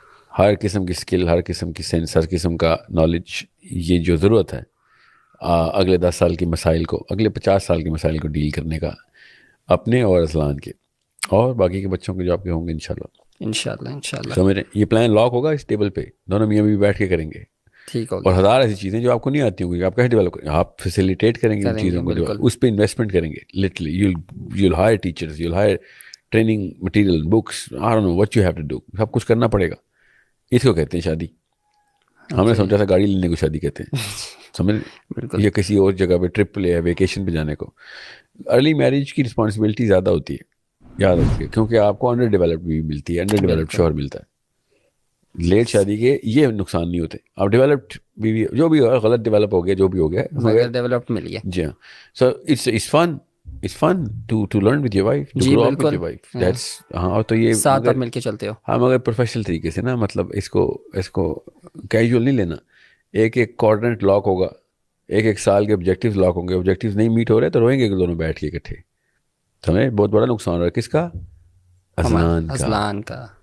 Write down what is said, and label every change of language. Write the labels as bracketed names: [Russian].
[Urdu] ہر قسم کی اسکل, ہر قسم کی سینس, ہر قسم کا نالج, یہ جو ضرورت ہے اگلے 10 سال کے مسائل کو, اگلے 50 سال کے مسائل کو ڈیل کرنے کا, اپنے اور اذلان کے اور باقی کے بچوں کے جو آپ کے ہوں گے انشاءاللہ. سمجھ رہے ہیں؟ یہ پلان لاک ہوگا اس ٹیبل پہ, دونوں میاں بیوی بیٹھ کے کریں گے. ٹھیک ہوگا. اور ہزار ایسی چیزیں جو آپ کو نہیں آتی ہوں گی, آپ کیسے ڈیولپ کریں گے؟ آپ فیسیلیٹیٹ کریں گے ان چیزوں کو, اس پہ انویسٹمنٹ کریں گے. [English] Literally you'll hire teachers, you'll hire training material, books, I don't know what you have to do. [Urdu] سب کچھ کرنا پڑے گا. اس کو کہتے ہیں شادی. ہم نے سمجھا تھا گاڑی لینے کو شادی کہتے ہیں, سمجھ, یا کسی اور جگہ پہ ٹرپ لے یا ویکیشن پہ جانے کو. ارلی میرج کی رسپانسبلٹی زیادہ ہوتی ہے, یاد رکھیے, کیونکہ آپ کو انڈر ڈیولپڈ بھی ملتی ہے, انڈر ڈیولپڈ شوہر ملتا ہے. لیٹ شادی کے یہ نقصان نہیں ہوتے. آپ ڈیولپڈ بھی جو بھی ہو, غلط ڈیولپ ہو گیا, جو بھی ہو گیا, مگر ڈیولپڈ مل گیا. جی ہاں. [English] So it's fun to learn with your wife, to grow up with your wife. [Urdu] That's ہاں. تو یہ ساتھ آپ مل کے چلتے ہو. ہاں, مگر پروفیشنل طریقے سے نا, مطلب اس کو کیجول نہیں لینا. ایک کوارڈرنٹ لاک ہوگا, ایک سال کے آبجیکٹیوز لاک ہوں گے, آبجیکٹیوز نہیں میٹ ہو رہے تو روئیں گے دونوں بیٹھ کے اکٹھے. سمجھے, بہت بڑا نقصان ہو رہا ہے. کس کا؟ اذلان کا.